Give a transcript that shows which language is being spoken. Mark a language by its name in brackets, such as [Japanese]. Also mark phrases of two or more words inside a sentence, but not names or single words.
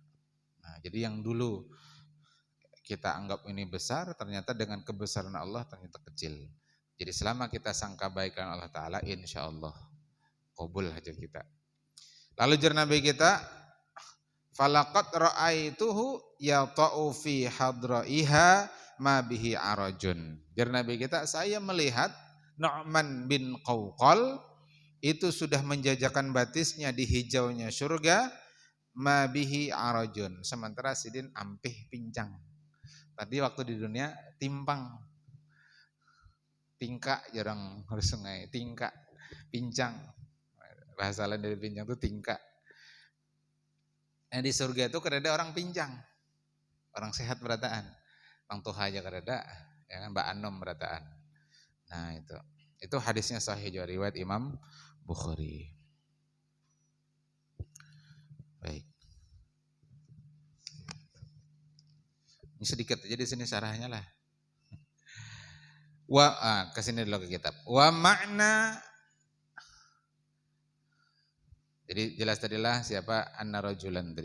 [Banjar] Nah, jadi yang dulu kita anggap ini besar, ternyata dengan kebesaran Allah ternyata kecil. Jadi selama kita sangka baikkan Allah Ta'ala, insya Allah qabul hajat kita. Lalu jar Nabi kita, [Arabic] falaqad ra'aituhu yata'u fi hadra'iha ma bihi arajun. [Banjar] Jar Nabi kita, saya melihat Nu'man bin Qawqal itu sudah menjajakan batisnya di hijaunya surga, [Arabic] ma bihi arajun. [Banjar] Sementara sidin ampih pincang. Tadi waktu di dunia timpang, tingkak jarang harus sungai, tingkak, pincang. Bahasa lain dari pincang itu tingkak. Nah, di surga itu kerada orang pincang, orang sehat berataan. Orang tuha aja kerada, ya kan, Mbak Anom berataan. Nah itu hadisnya sahih juga riwayat Imam Bukhari. Baik. Ini sedikit aja di sini syarahnya lah. Kesini dulu ke kitab. [Arabic] Wa makna, [Banjar] jadi jelas tadilah siapa anna rajulan tadi.